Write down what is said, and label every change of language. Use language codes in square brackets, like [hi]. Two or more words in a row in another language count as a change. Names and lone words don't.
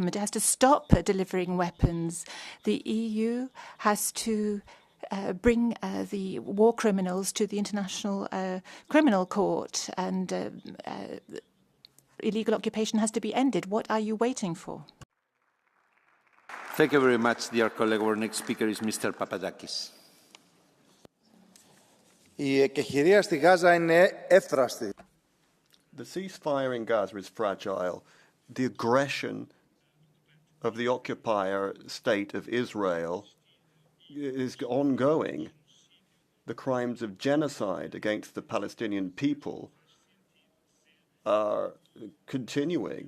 [en] It has to stop delivering weapons. The EU has to bring the war criminals to the International Criminal Court, and illegal occupation has to be ended. What are you waiting for? Thank you very much, dear colleague. Our next speaker is Mr. Papadakis. [el] Η εκεχηρία στη Γάζα είναι εύθραστη. [en] The ceasefire in Gaza is fragile. The aggression of the occupier state of Israel is ongoing. The crimes of genocide against the Palestinian people are continuing.